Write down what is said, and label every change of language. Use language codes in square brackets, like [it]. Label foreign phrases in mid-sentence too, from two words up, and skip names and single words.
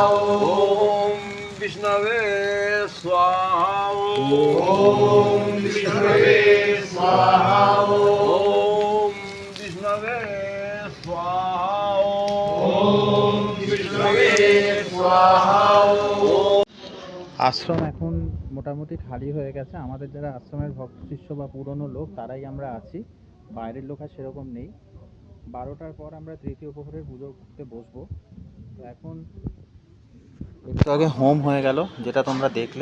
[sa] ओम विष्णवे स्वाहा। ओम विष्णवे स्वाहा। ओम विष्णवे स्वाहा। ओम विष्णवे स्वाहा। [bn] আশ্রম এখন মোটামুটি খালি হয়ে গেছে। আমাদের যারা আশ্রমের ভক্ত শিষ্য বা পুরনো লোক তারাই আমরা আছি, বাইরের লোক আর সেরকম নেই। 12টার পর আমরা তৃতীয় প্রহরের পুজো করতে বসবো। তো এখন একটু আগে হোম হয়ে গেল, যেটা তোমরা দেখলে।